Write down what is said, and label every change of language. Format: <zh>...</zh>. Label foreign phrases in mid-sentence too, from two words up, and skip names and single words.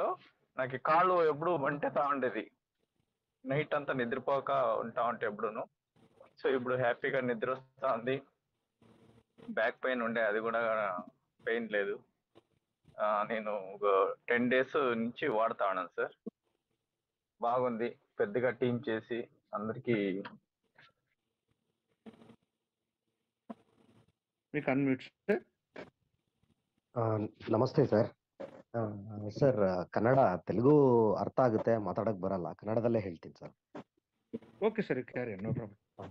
<te>నాకు కాళ్ళు ఎప్పుడు వంటతా ఉండేది, నైట్ అంతా నిద్రపోక ఉంటా ఉంటే ఎప్పుడును. సో ఇప్పుడు హ్యాపీగా నిద్ర వస్తా ఉంది.</te> <en>back pain</en> <te>ఉండే, అది కూడా పెయిన్ లేదు. నేను ఒక 10 days నుంచి వాడుతా ఉన్నాను సార్. బాగుంది. పెద్దగా టీం చేసి అందరికి</te> <kn>ನಮಸ್ತೆ ಸರ್. ಸರ್ ಕನ್ನಡ ತೆಲುಗು ಅರ್ಥ ಆಗುತ್ತೆ, ಮಾತಾಡಕ್ ಬರಲ್ಲ, ಕನ್ನಡದಲ್ಲೇ ಹೇಳ್ತೀನಿ ಸರ್.</kn> <en>OK sir, carry no problem.</en>